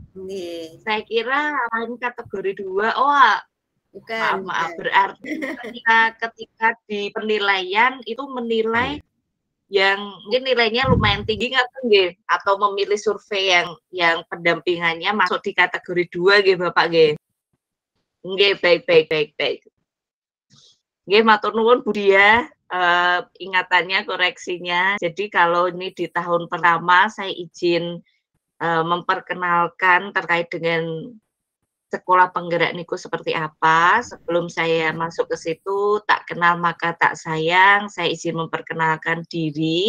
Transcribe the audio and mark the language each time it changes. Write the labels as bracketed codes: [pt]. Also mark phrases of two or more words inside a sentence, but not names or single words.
[id] Saya kira ini kategori 2. Oh, bukan. Maaf. Berarti ketika di penilaian itu menilai yang mungkin nilainya lumayan tinggi nggih, atau memilih survei yang pendampingannya masuk di kategori 2 nggih, Bapak nggih. Nggih, baik. [jv] Nggih, matur nuwun Bu Dia. [id] Ingatannya, koreksinya. Jadi kalau ini di tahun pertama saya izin memperkenalkan terkait dengan sekolah penggerak niku seperti apa. Sebelum saya masuk ke situ, tak kenal maka tak sayang, saya izin memperkenalkan diri.